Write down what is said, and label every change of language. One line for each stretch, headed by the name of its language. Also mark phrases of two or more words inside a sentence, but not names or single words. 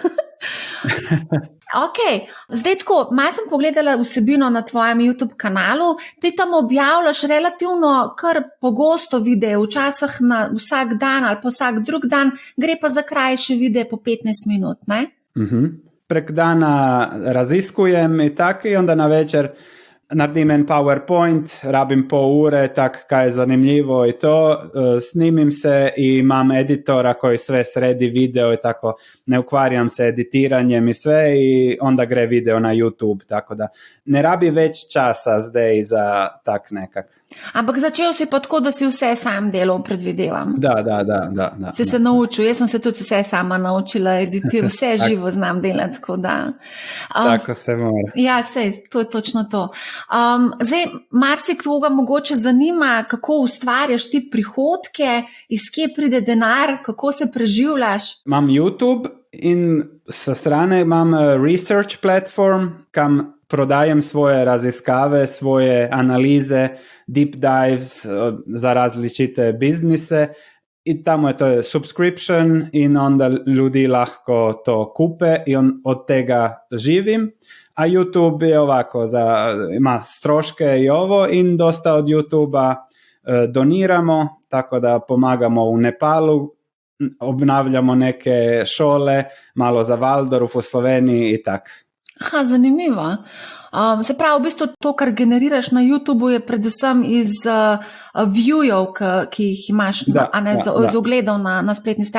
Slovenian: Ok, zdaj tako, malo sem pogledala vsebino na tvojem YouTube kanalu, ti tam objavljaš relativno kar pogosto videe, včasih na vsak dan ali pa vsak drug dan, gre pa za krajše videe po 15 minut, ne?
Croatian: Prek dana raziskujem i tako i onda na večer naredim en PowerPoint, rabim pol ure, tak kaj je zanimljivo i to, snimim se i imam editora koji sve sredi video i tako, ne ukvarjam se editiranjem i sve i onda gre video na YouTube, tako da ne rabi već časa zdaj za tak nekak.
Slovenian: Ampak začel si pa tako, da si vse sam delal, predvidevam.
Croatian: Da.
Slovenian: Si se naučil, jaz sem se tudi vse sama naučila editirati, vse živo znam delati, tako da. Tako se mora. Ja, sej, to je točno to. Zdaj, marsikoga mogoče zanima, kako ustvarjaš ti prihodke, iz kje pride denar, kako se preživljaš?
Croatian: Imam YouTube in sa strane imam
English: research platform,
Croatian: kam prodajem svoje raziskave, svoje analize,
English: deep dives
Croatian: za različite biznise i tamo je to subscription in onda ljudi lahko to kupe i od tega živim. A YouTube je ovako, ima stroške i ovo i dosta od YouTube-a doniramo, tako da pomagamo u Nepalu, obnavljamo neke šole, malo za Waldorf u Sloveniji i tak.
Slovenian: Aha, zanimivo. Se pravi, v bistvu to, kar generiraš na YouTubeu, je predvsem iz viewjev, ki jih imaš z ogledov na spletni strani.